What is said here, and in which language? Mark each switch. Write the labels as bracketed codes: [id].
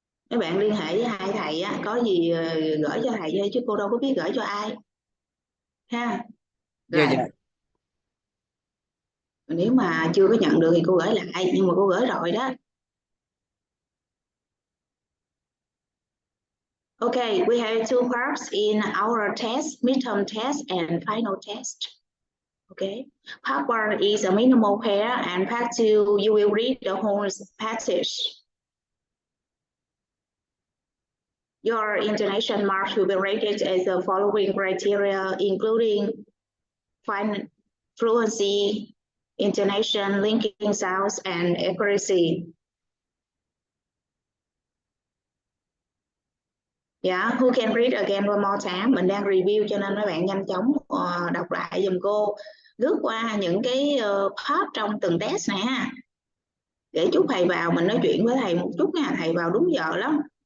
[vi] Các bạn liên hệ với hai thầy á, có gì gửi cho thầy thôi chứ cô đâu có biết gửi cho ai ha. Dạ Rồi dạ. nếu mà chưa có nhận được thì cô gửi lại, nhưng mà cô gửi rồi đó. [en] Okay, we have two parts in our test: midterm test and final test. Okay, part one is a minimal pair, and part two you will read the whole passage. Your intonation marks will be rated as the following criteria, including fluency, intonation, linking sounds, and accuracy. Yeah, who can read again one more time? [vi] Mình đang review cho nên mấy bạn nhanh chóng đọc lại giùm cô. Lướt qua những cái part trong từng test này ha. Để chút thầy vào mình nói chuyện với thầy một chút nha, thầy vào đúng giờ lắm.